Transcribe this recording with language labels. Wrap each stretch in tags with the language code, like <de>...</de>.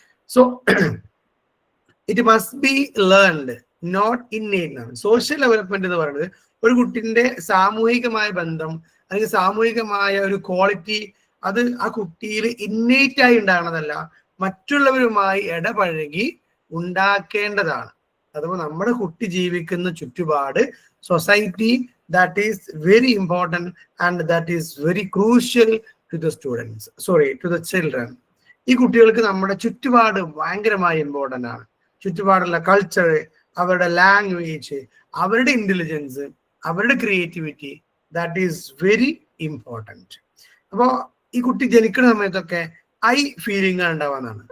<en>So it must be learned, not innate ആണ്.</en> <ml>Social development എന്ന് പറയുന്നത് ഒരു കുട്ടിന്റെ സാമൂഹികമായ ബന്ധം അല്ലെങ്കിൽ സാമൂഹികമായ ഒരു ക്വാളിറ്റി, അത് ആ കുട്ടിയിൽ ഇന്നേറ്റ് ആയി ഉണ്ടാകണതല്ല, മറ്റുള്ളവരുമായി ഇടപഴകി ഉണ്ടാക്കേണ്ടതാണ്. അഥവാ നമ്മുടെ കുട്ടി ജീവിക്കുന്ന ചുറ്റുപാട്, society,</ml> <en>that is very important and that is very crucial to the students, to the children.</en> <ml>ഈ കുട്ടികൾക്ക് നമ്മുടെ ചുറ്റുപാട് ഭയങ്കരമായി ഇമ്പോർട്ടൻ്റ് ആണ്. ചുറ്റുപാടുള്ള കൾച്ചർ, അവരുടെ ലാംഗ്വേജ്, അവരുടെ ഇന്റലിജൻസ്, അവരുടെ creativity,</ml> <en>That is very important.</en> <ml>അപ്പോൾ ഈ കുട്ടി ജനിക്കുന്ന സമയത്തൊക്കെ ഐ ഫീലിംഗ് ഉണ്ടാവാന്നാണ്.</ml>